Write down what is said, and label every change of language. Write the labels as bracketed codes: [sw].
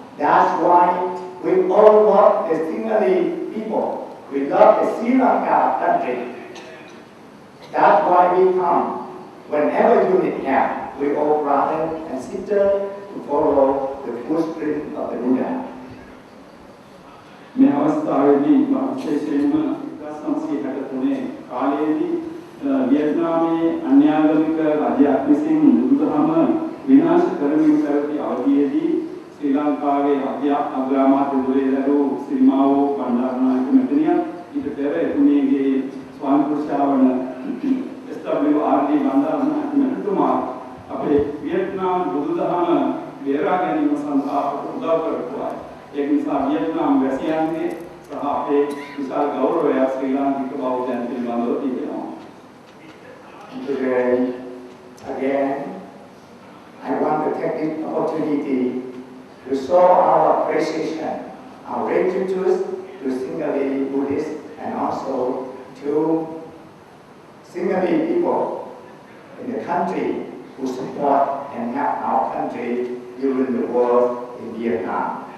[en] That's why we all love the Sinhalese people. We love the Sri Lanka country. That's why we come. Whenever you need help, we all brother and sister to follow the footprint of the Buddha. [si] මේ අවස්ථාවේදී විශේෂයෙන්ම 1963 කාලයේදී වියට්නාමයේ අන්‍යාගමික රජයක් විසින් බුදුදහම විනාශ කරමින් පැවති අවධියේදී ශ්‍රී ලංකාවේ අග්‍රාමාත්‍යවරයෙකු සිරිමාවෝ බණ්ඩාරනායක මැතිණියන් ඊට පෙර එතුමියගේ ස්වාමි පුරුෂයාවන SWRD බණ්ඩාරනායක මැතිතුමා අපේ වියට්නාම් බුදුදහම බේරා ගැනීම සඳහා උදව් කරපුවා. ඒක නිසා වියට්නාම් වැසියන්ගේ සහ අපේ විශාල ගෞරවය ශ්‍රී ලාංකික බෞද්ධයන් පිළිබඳව තිබෙනවා. [en] Today, again, I want to take this opportunity to show our appreciation, our gratitude to Sinhalese Buddhists and also to Sinhalese people in the country who support and help our country during the war in Vietnam.